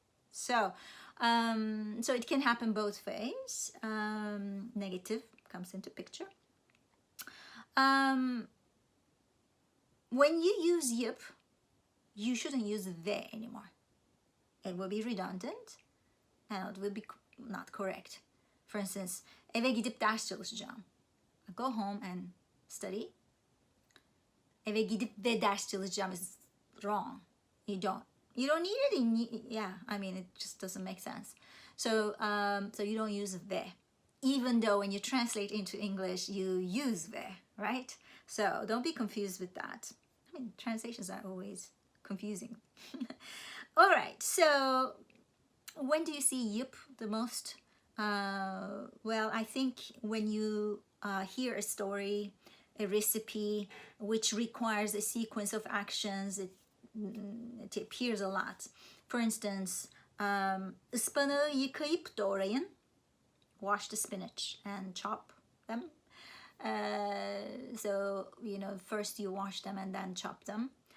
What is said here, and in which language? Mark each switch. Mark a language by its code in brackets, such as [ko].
[en] So, so it can happen both ways. Negative comes into picture. When you use yip, you shouldn't use the anymore. It will be redundant and it will be not correct. For instance, [tr] eve gidip ders çalışacağım. [en] Go home and study. [tr] Eve gidip ve ders çalışacağım [en] is wrong. You don't need it. Yeah, I mean, it just doesn't make sense. So, so you don't use the, even though when you translate into English, you use the, right? So don't be confused with that. I mean, translations are always confusing. All right, so when do you see yip the most? Well, I think when you hear a story, a recipe, which requires a sequence of actions, it appears a lot. For instance, [tr] ıspanağı yıkayıp doğrayın. [en] Wash the spinach and chop them. So, you know, first you wash them and then chop them.